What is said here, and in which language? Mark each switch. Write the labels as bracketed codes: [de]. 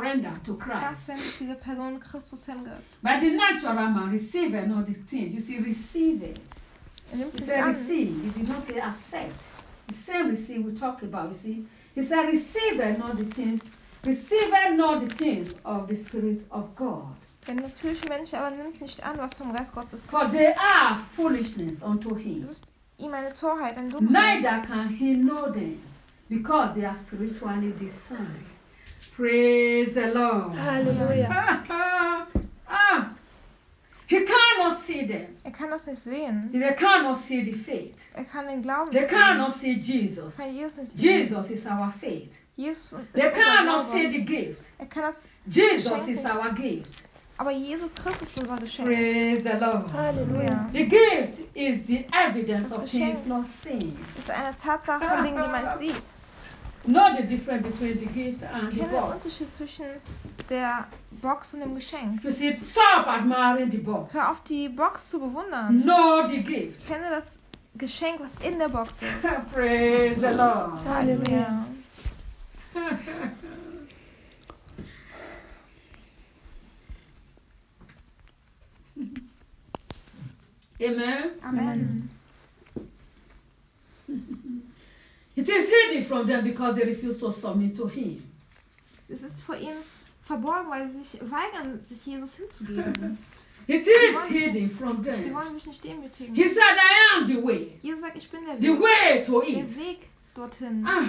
[en] But the natural man receiving all the things. You see, receive it. He said receive. He did not say accept. The same receive we talk about. You see, he said receiving all the things. Receiving all the things of the Spirit of God. [de] Der natürliche Mensch aber nimmt nicht an, was vom Geist Gottes kommt. [en] For they are foolishness unto him. [de] Ihm eine Torheit, ein Dummheit. [en] Neither can he know them, because they are spiritually discerned. Praise the Lord. [de] Hallelujah. [en] He cannot see them. [de] Er kann das nicht sehen. [en] They cannot see the faith. [de] Er kann den Glauben [en] they cannot see Jesus. Jesus is our faith. They cannot see the gift. [de] Er kann das [en] Jesus is our gift. [de] Aber Jesus Christus ist unser Geschenk. [en] Praise the Lord. [de] Halleluja. [en] The gift is the evidence of things not seen. [de] Es ist eine Tatsache von Dingen, die man sieht. [en] Not the difference between the gift and the box. [de] Der Unterschied zwischen der Box und dem Geschenk. [en] You see, stop admiring the box. [de] Hör auf, die Box zu bewundern. [en] Know the gift. [de] Kenne das Geschenk, was in der Box ist. [en] Praise the Lord. [de] Halleluja. [en] Amen. [de] Amen. [en] It is hidden from them because they refuse to submit to him. [de] Es ist vor ihnen verborgen, weil sie sich weigern, sich Jesus hinzugeben. [en] It is hidden from them. [de] Sie wollen sich nicht demütigen. [en] He said, I am the way. [de] Jesus sagt, ich bin der Weg. [en] The way to it. [de] Der Weg dorthin.